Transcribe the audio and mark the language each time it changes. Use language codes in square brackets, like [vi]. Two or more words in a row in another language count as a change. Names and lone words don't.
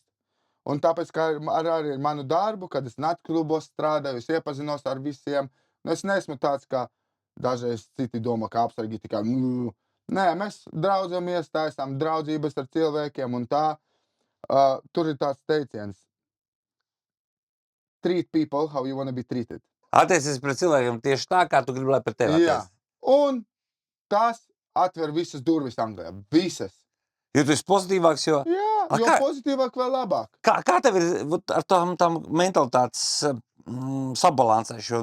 [lv] Un tāpēc, kā arī ar manu darbu, kad es naktklubos strādāju, es iepazinos ar visiem. Es neesmu tāds, kā dažreiz citi domā, kā apsargi tikai. Nē, mēs draudzamies, taisām draudzības ar cilvēkiem un tā. Tur ir tāds teiciens. [en] Treat people how you wanna be treated. [lv] Attiecies pret cilvēkiem tieši tā, kā tu gribi, lai pret tevi Jā. attiecas. Un tas atver visas durvis Anglijā. Visas. Jo tu esi pozitīvāks, jo... Jā, A, jo kā- pozitīvāk vēl labāk. Kā tev ir ar tām mentalitātes sabalansēšanu?